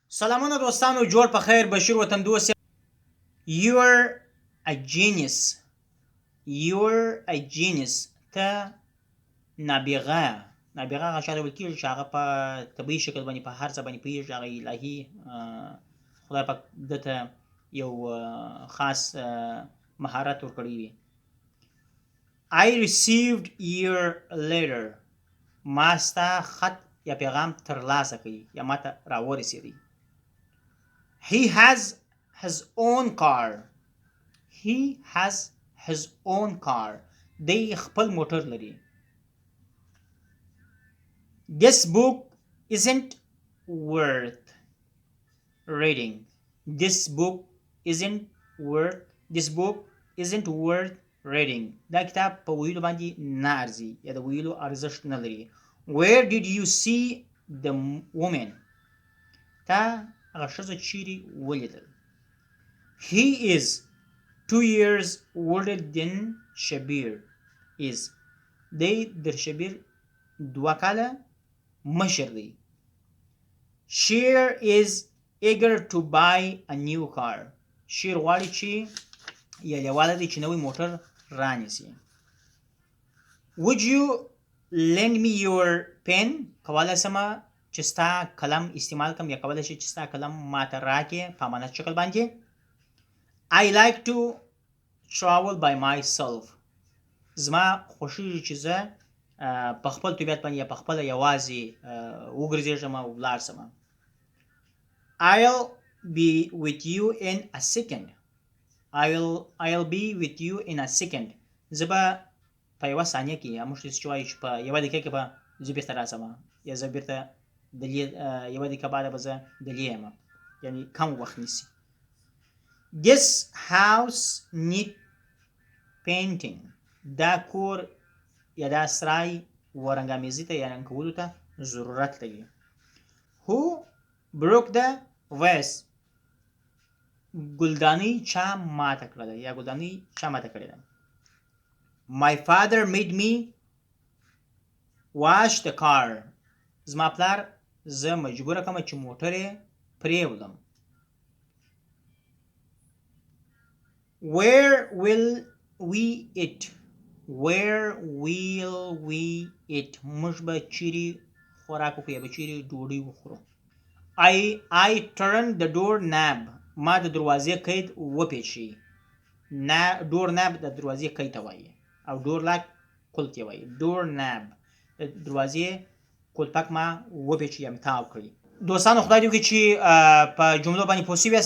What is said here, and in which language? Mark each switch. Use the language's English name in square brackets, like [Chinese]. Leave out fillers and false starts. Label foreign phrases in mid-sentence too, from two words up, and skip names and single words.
[Pashto] سلامونه دوستانو، جوړ په خیر. بشیر وطندوست. [English] You're a genius. You're a genius. [Pashto] ته نابغه. نابغه هغه چاته ویل کېږي چې هغه په طبیعي شکل باندې په هر څه باندې پوهېږي. هغه الهي خدای پاک ده ته یو خاص مهارت ورکړی وي. [English] I received your letter. [Pashto] ما ستا خط یا پیغام ترلاسه کړي یا ما ته راورسېدی. [English] He has his own car. He has his own car. [Pashto] دی خپل موټر لري. [English] This book isn't worth reading. This book isn't worth reading. [Pashto] دا کتاب په ویلو باندې نه ارزي یا د ویلو ارزښت نه لري. [English] Where did you see the woman? [Pashto] تا هغه ښځه چیرې ولیدل؟ [English] He is 2 years older than Shabir is. [Pashto] دی در شبیر 2 کاله مشر دی. [English] Sheer is eager to buy a new car. [Pashto] شیر غواړي چې یا لیواله دی چې نوی موټر رانیسي. [English] Would you lend me your pen? [Pashto] کولی سمه چې ستا کلم استعمال کم یا کولی شي چې ستا کلم ماته راکې په امانت شکل باندې. [English] I like to travel by myself. [Pashto] زما خوښېږي چې زه په خپل طبیعت باندې یا په خپله یوازې وګرځېږم او ولاړ سم. [English] I'll be with you in a second. I'll be with you in a second. [Pashto] زه به په یوه ثانیه کې یا موږ چې وایو چې په یوه دقیقه کې به زه بېرته راسم یا زه بېرته یوه دقیقه بعده به زه دلې یم، یعنې کم وخت نیسي. [English] This house need painting. [Pashto] دا کور یا دا سرای ورنګامیزي ته یا رنګ کولو ته ضرورت لري. [English] Who broke the vase? [Pashto] ګلدانۍ چا ماته کړه ده یا ګلدانۍ چا ماته کړې ده؟ [English] My father made me wash the car. [Pashto] زما پلار زه مجبوره کړم چې موټر یې پرېولم. [English] Where will we eat? Where will we eat? [Pashto] موږ به چیرې خوراک وکړو یا به چیرې ډوډۍ وخورو. [English] I turned the door knob. [Pashto] ما د دروازې قید وپیچي. [English] door knob [Pashto] د دروازې قید ته وایي او [English] door lock [Pashto] قلف یې وایي. [English] door knob [Pashto] د دروازې قلفک ما وپیچي یا تاو کړي. دوستانو خدای دې وکړي چې په جملو باندې پوه شوي یاست.